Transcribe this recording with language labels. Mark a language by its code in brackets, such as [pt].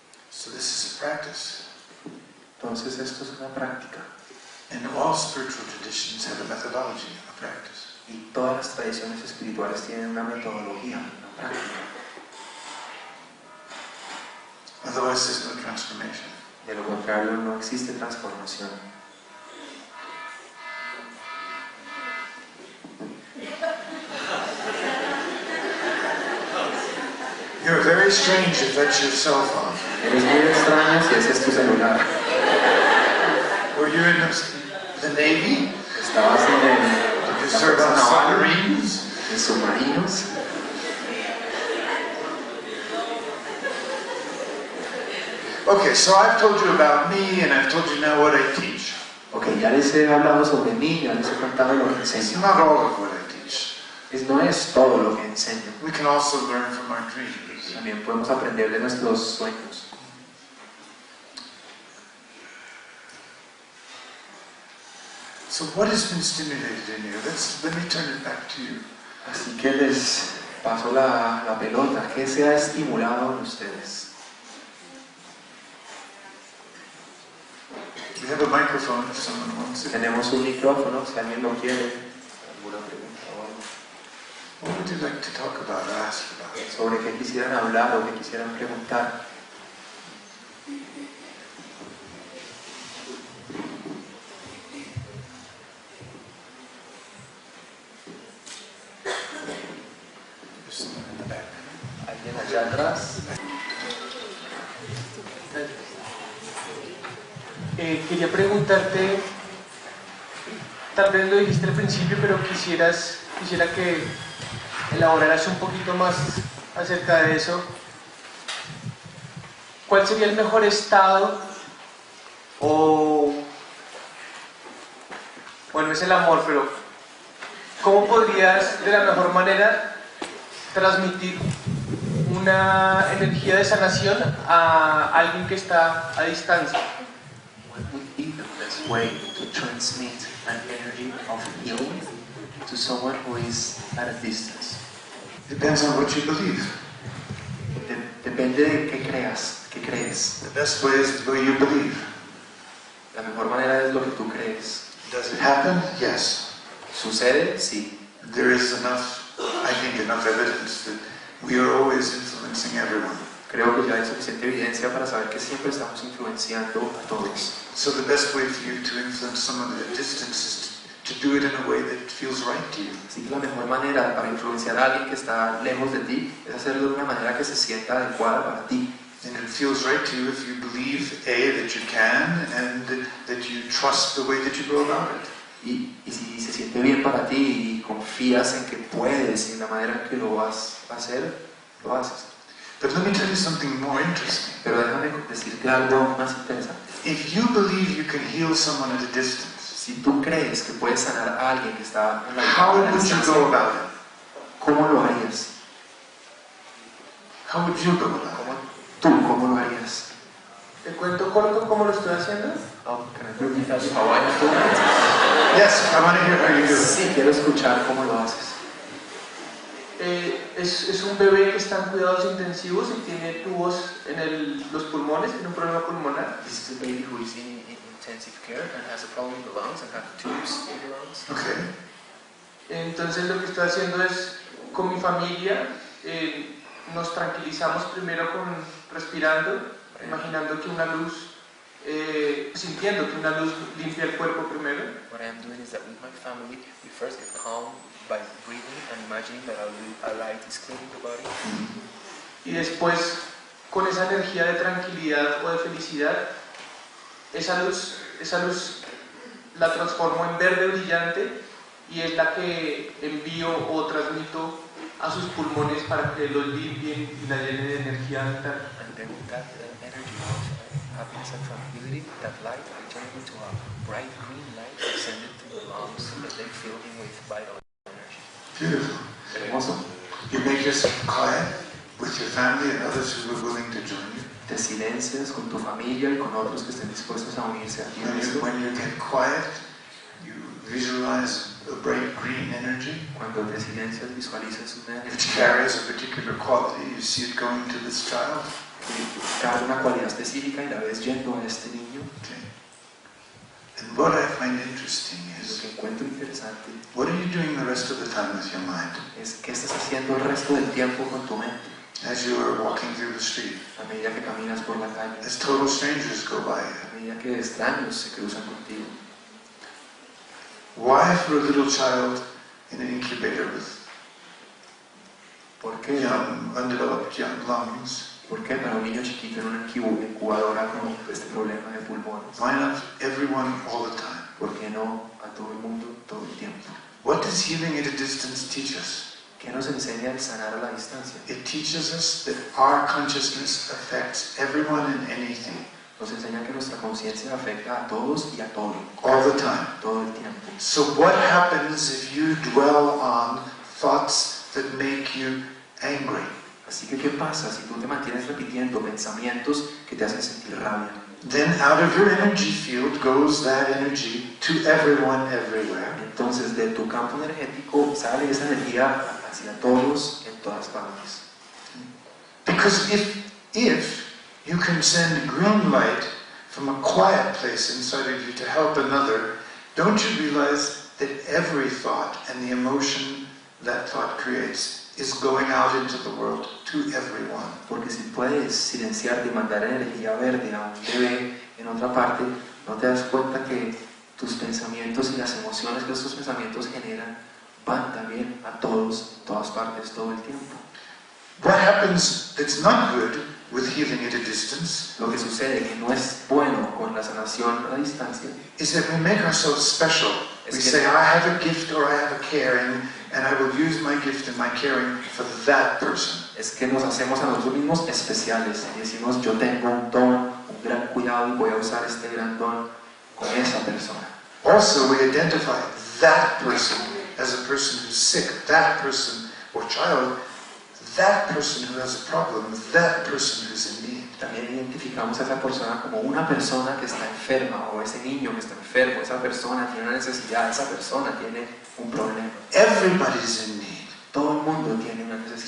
[en] So this is a practice. [es] Entonces esto es una práctica. [en] And all spiritual traditions have a methodology, a practice. [es] Y todas las tradiciones espirituales tienen una metodología, una práctica. [en] Otherwise there's no transformation. [es] De lo contrario no existe transformación. [en] You're very strange if that's your cell phone. [es] Eres muy extraño si ese es tu celular. [en] Were you in the Navy? [es] Estabas en [en] Did you serve on submarines? [es] En submarinos. [en] Okay, so I've told you about me and I've told you now what I teach. [es] Ok, ya les he hablado sobre mí, ya les he contado lo que [en] It's [es] enseño. [en] not all of what I teach. [es] No es todo lo que enseño. [en] We can also learn from our dreams. [es] También podemos aprender de nuestros sueños. [en] So what has been stimulated in you? Let me turn it back to you. [es] Así que les paso la pelota. ¿Qué se ha estimulado en ustedes? [en] We have a microphone if someone wants it. [es] Tenemos un micrófono, si alguien lo quiere. ¿Alguna pregunta o algo? [en] What would you like to talk about or ask about? [es] Sobre qué quisieran hablar o qué quisieran preguntar. [en] There's someone in the back. [es] ¿Alguien allá atrás? Quería preguntarte, tal vez lo dijiste al principio, pero quisiera que elaboraras un poquito más acerca de eso. ¿Cuál sería el mejor estado bueno, es el amor, pero cómo podrías de la mejor manera transmitir una energía de sanación a alguien que está a distancia? [en] What would be the best way to transmit an energy of healing to someone who is at a distance? Depends on what you believe. [es] Depende de qué crees. [en] The best way is the way you believe. [es] La mejor manera es lo que tú crees. [en] Does it happen? Yes. [es] ¿Sucede? Sí. [en] There is enough evidence that we are always influencing everyone. [es] Creo que ya hay suficiente evidencia para saber que siempre estamos influenciando a todos. [en] So the best way for you to influence someone at a distance is to do it in a way that feels right to you. [es] Así que la mejor manera para influenciar a alguien que está lejos de ti es hacerlo de una manera que se sienta adecuada para ti. [en] And it feels right to you if you believe, A, that you can, and that you trust the way that you go about it. [es] Y si se siente bien para ti y confías en que puedes y en la manera en que lo vas a hacer, lo haces. [en] But let me tell you something more interesting. [es] Pero déjame decirte algo más interesante. [en] If you believe you can heal someone at a distance, [es] Si tú crees que puedes sanar a alguien que está en la [en] how would you [es] distancia, [en] go about it? [es] ¿cómo lo harías? [en] How would you go about it? [es] ¿Cómo lo harías? ¿Te cuento corto cómo lo estoy haciendo? [en] Oh, can I repeat that? How I do it? Yes, I want to hear how you do it. [es] Sí, quiero escuchar cómo lo haces. Es un bebé que está en cuidados intensivos y tiene tubos en los pulmones, tiene un problema pulmonar. [en] This is a baby who is in intensive care and has a problem in the lungs and has tubes in the lungs. Okay. [es] Entonces lo que estoy haciendo es, con mi familia, nos tranquilizamos primero respirando, imaginando que una luz, sintiendo que una luz limpia el cuerpo primero. [en] What I am doing is that with my family, we first get calm by breathing and imagining that a light is cleaning the body. [es] Y después, con esa energía de tranquilidad o de felicidad, esa luz la transformo en verde brillante y es la que envío o transmito a sus pulmones para que los limpien y la llenen de energía vital. [en] And then with that energy of happiness and tranquility, that light, I turn it into a bright green light and send it to the lungs so that they fill in with vital energy. Beautiful. [es] Hermoso. [en] You make yourself quiet with your family and others who are willing to join you. [es] Te silencias con tu familia y con otros que estén dispuestos a unirse a ti en esto. [en] When you get quiet, you visualize a bright green energy [es] Cuando te silencias, visualizas una [en] which [es] energía [en] carries a particular quality. You see it going to this child. [es] carga una cualidad específica y la ves yendo a este niño. [en] Okay. And what I find interesting [es] Lo [en] is, [es] que encuentro interesante [en] what are you doing the rest of the time with your mind? [es] es qué estás haciendo el resto del tiempo con tu mente [en] As you are walking through the street, [es] a medida que caminas por la calle, [en] as total strangers go by. [es] a medida que extraños se cruzan contigo. [en] Why for a little child in an incubator with [es] ¿Por qué? [en] undeveloped young lungs? [es] ¿Por qué para un niño chiquito en una incubadora con este problema de pulmones? [en] Why not everyone all the time? [es] ¿Por qué no a todo el mundo todo el tiempo? [en] What does healing at a distance teach us? [es] ¿Qué nos enseña el sanar a la distancia? [en] It teaches us that our consciousness affects everyone and anything, [es] Nos enseña que nuestra conciencia afecta a todos y a todo, [en] all the time. [es] todo el tiempo. [en] So what happens if you dwell on thoughts that make you angry? [es] Así que, ¿qué pasa si tú te mantienes repitiendo pensamientos que te hacen sentir rabia? [en] Then out of your energy field goes that energy to everyone everywhere. [es] Entonces, de tu campo energético sale esa energía hacia todos en todas partes. [en] Because if you can send green light from a quiet place inside of you to help another, don't you realize that every thought and the emotion that thought creates is going out into the world to everyone? [es] Porque si puedes silenciarte y mandar energía verde a un bebé en otra parte, no te das cuenta que tus pensamientos y las emociones que estos pensamientos generan van también a todos, en todas partes, todo el tiempo. [en] What happens that's not good with healing at a distance [es] Lo que sucede que no es bueno con la sanación a distancia [en] is that we make ourselves special. We say, I have a gift or I have a caring, and I will use my gift and my caring for that person. [es] es que nos hacemos a nosotros mismos especiales y decimos yo tengo un don, un gran cuidado y voy a usar este gran don con esa persona. [en] Also, we identify that person as a person who's sick, that person or child, that person who has a problem, that person who's in need. [es] También identificamos a esa persona como una persona que está enferma o ese niño que está enfermo, esa persona tiene una necesidad, esa persona tiene un problema. [en] Everybody's in need. [es] Todo el mundo tiene una necesidad.